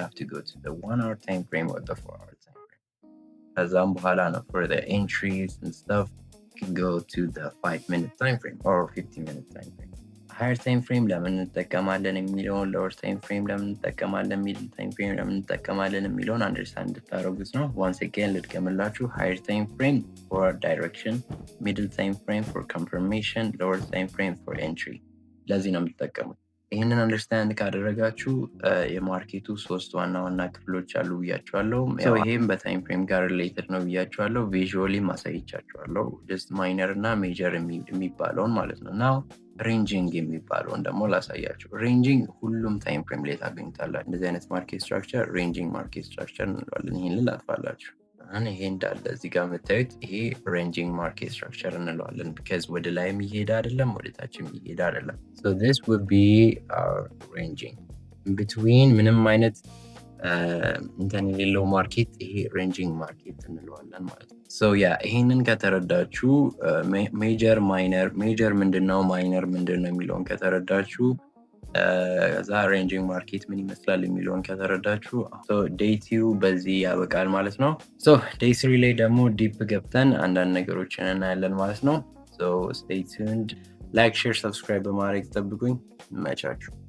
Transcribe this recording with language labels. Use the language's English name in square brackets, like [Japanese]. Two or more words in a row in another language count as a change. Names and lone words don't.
[English] have to go to the 1 hour time frame or the 4 hour time frame። [Amharic] ከዛም በኋላ ነው [English] for the entries and stuff you can go to the 5 minute time frame or 50 minute time frame። higher time frame [Amharic] ለምን እንጠቀማለን የሚለውን [English] lower time frame [Amharic] ለምን እንጠቀማለን [English] middle time frame [Amharic] ለምን እንጠቀማለን የሚለውን አንደርስታንድ እንድታደርጉት ነው። [English] once again [Amharic] ልድገምላችሁ [English] higher time frame for direction middle time frame for confirmation lower time frame for entry [Amharic] ለዚህ ነው የምትጠቀሙት። ይህንን አንደርስታንድ ካደረጋችሁ የማርኬቱ 3 ዋና ክፍሎች አሉ ብያችኋለሁ። ይሄም በታይም ፍሬም ጋር ሪሌትድ ነው ብያችኋለሁ። ቪዥዋሊ ማሳይቻችኋለሁ [English] just minor [Amharic] እና ሜጀር የሚባለውን ማለት ነው። [English] now ranging [Amharic] የሚባለውን ደግሞ ላሳያችሁ። ሬንጂንግ ሁሉም [English] time frame [Amharic] ላይ ታገኙታላችሁ። እንደዚህ አይነት [English] market structure ranging market structure [Amharic] እንለዋለን። ይህን ላጥፋላችሁ። ይሄ እንዳለ እዚህ ጋር የምታዩት ይሄ [English] ranging market structure [Amharic] እንለዋለን። ቢካዝ ወደ ላይ የሚሄድ አይደለም ወደ ታች የሚሄድ አይደለም። [English] so this would be our ranging in between [Amharic] ምንም አይነት እንትን የሌለው ማርኬት ይሄ [English] ranging market [Amharic] እንለዋለን ማለት ነው። ይሄንን ከተረዳችሁ [English] major minor major [Amharic] ምንድነው ማይነር ምንድነው የሚለውን ከተረዳችሁ ከዛ [English] ranging market [Amharic] ምን ይመስላል የሚለውን ከተረዳችሁ ዴይ 2 በዚህ ያበቃል ማለት ነው። ዴይ 3 ላይ ደግሞ ዲፕ ገብተን አንዳንድ ነገሮችን እናያለን ማለት ነው። [English] stay tuned like share subscribe [Amharic] በማድረግ ጠብቁኝ። መቻችሁ